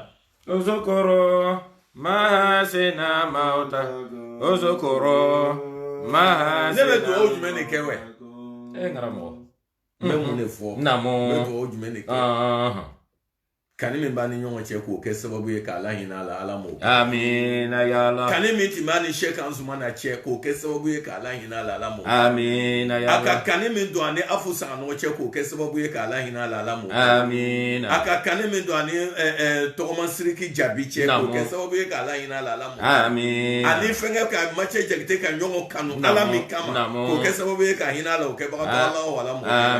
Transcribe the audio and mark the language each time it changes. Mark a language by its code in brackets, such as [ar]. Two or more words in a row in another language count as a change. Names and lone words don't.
[bm] Uzukuru masina mautakum Uzukuru masina ne bɛ dugawu jumɛn de kɛ wɛ n karamɔgɔ n bɛ mun de fɔ n namo bɛ dugawu jumɛn de kɛ kani min b'a ni ɲɔgɔn cɛ k'o kɛ sababu ye k'ala hinɛ a la ala m'o kɛ [ar] amina ya Allah [bm] kani min tun b'a ni Sheikh Anzumana cɛ k'o kɛ sababu ye k'ala hinɛ a la ala m'o kɛ [ar] amina ya [bm] a ka Allah kani min don ani Afu Sanganɔgɔ cɛ k'o kɛ sababu ye k'ala hinɛ a la ala m'o kɛ amina a ka kani min don ani Tɔgɔma Siriki Jabi cɛ k'o kɛ sababu ye k'ala hinɛ a la ala m'o kɛ amina ani fɛnkɛ ka Macɛ Jakite ka ɲɔgɔn kanu ala min kama k'o kɛ sababu ye ka hinɛ a la o kɛbagatɔ ala o ala m'o kɛ